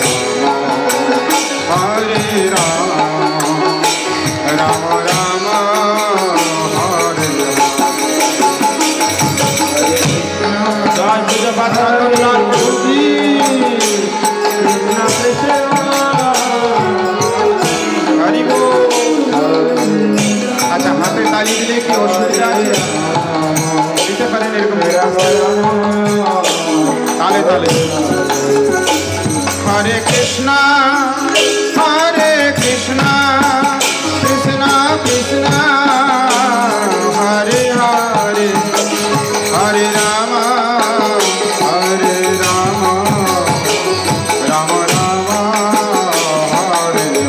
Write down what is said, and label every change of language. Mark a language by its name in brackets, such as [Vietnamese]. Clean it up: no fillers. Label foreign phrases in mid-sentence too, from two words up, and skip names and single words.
[Bangla] Rama, Hare Rama, Rama Rama, Hare Krishna, Krishna Hare আচ্ছা হাতে তালি দিলে কি অসুবিধা আছে দিতে পারেন এরকম তালে তালে হরে কৃষ্ণ কৃষ্ণ কৃষ্ণ হরে হরে হরে রাম রাম রাম হরে